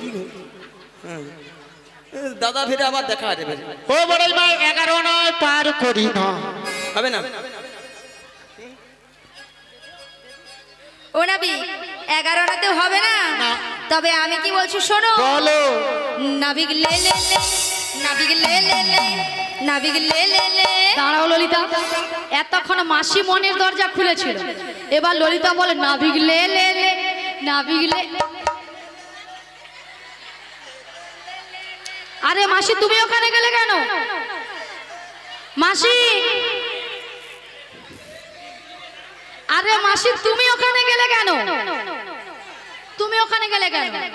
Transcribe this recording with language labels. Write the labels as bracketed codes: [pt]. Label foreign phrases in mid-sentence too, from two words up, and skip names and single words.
[bn] কি গো? হ্যাঁ, দাদা ফিরে আবার দেখা যাবে। ও বড়াই মা, 11 নয় পার করি না। হবে না। ও নাবি 11 আনাতে হবে না, তবে আমি কি বলছি শোনো। বলো। নাবিক লে লে লে, নাবিক লে লে লে, নাবিক লে লে লে। দাঁড়াও ললিতা, এতক্ষণ মাসি মনের দরজা খুলেছিল, এবার ললিতা বলে নাবিক লে লে লে, নাবিক লে। আরে মাসি, তুমি ওখানে গেলে কেন? মাসি, আরে মাসি, তুমি ওখানে গেলে কেন? তুমি ওখানে গেলে কেন?